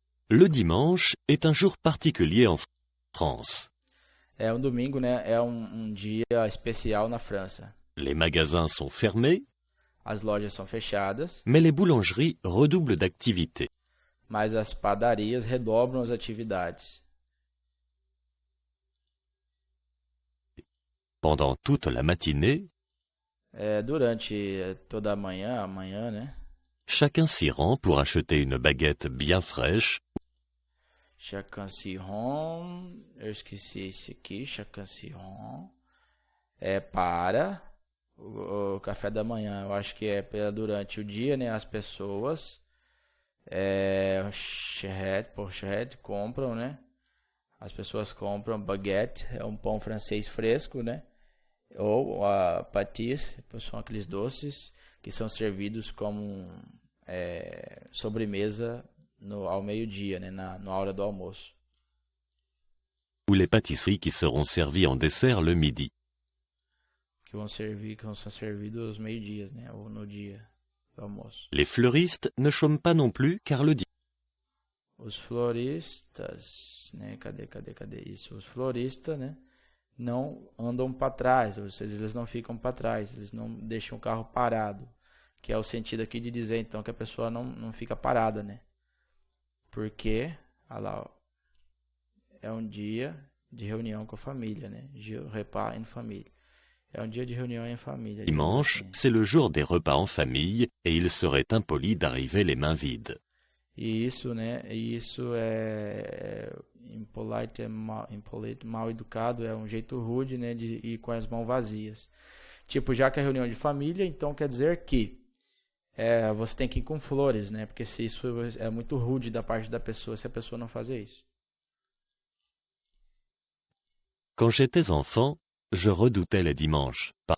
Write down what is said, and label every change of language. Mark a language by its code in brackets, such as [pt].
[fr] Le dimanche est un jour particulier en France. [pt] É um domingo, né? É um dia especial na França. [fr] Les magasins sont fermés. [pt] As lojas são fechadas. [fr] Mais les boulangeries redoublent d'activité. [pt] Mas as padarias redobram as atividades. [fr] Pendant toute la matinée, [pt] durante toda a manhã, né? [fr] chacun s'y rend pour acheter une baguette bien fraîche Chacun s'y rend. [pt] Eu esqueci esse aqui. [fr] Chacun s'y rend. [pt] Para o café da manhã. Eu acho que durante o dia, né? As pessoas charrette compram, né? As pessoas compram baguette, é um pão francês fresco, né? Ou a pâtisserie, são aqueles doces que são servidos como sobremesa ao meio-dia, né? Na hora do almoço. [fr] ou les pâtisseries qui seront servies en dessert le midi. [pt] Que são servidos aos meio-dias, né? Ou no dia do almoço. [fr] Les fleuristes ne chôment pas non plus car le [pt] Os floristas, né? Cadê isso? Os floristas, né? Não andam para trás, ou seja, eles não ficam para trás, eles não deixam o carro parado, que é o sentido aqui de dizer, então, que a pessoa não fica parada, né? Porque, olha lá, ó, é um dia de reunião com a família, né? Repas em família. É um dia de reunião em família. [fr] dimanche, c'est le jour des repas en famille et il serait impoli d'arriver les mains vides. [pt] E isso, né? Isso é impolite, mal educado, é um jeito rude, né? De ir com as mãos vazias. Tipo, já que é reunião de família, então quer dizer que você tem que ir com flores, né? Porque se isso é muito rude da parte da pessoa, se a pessoa não fazer isso. [fr] Quand j'étais enfant, je redoutais les dimanches.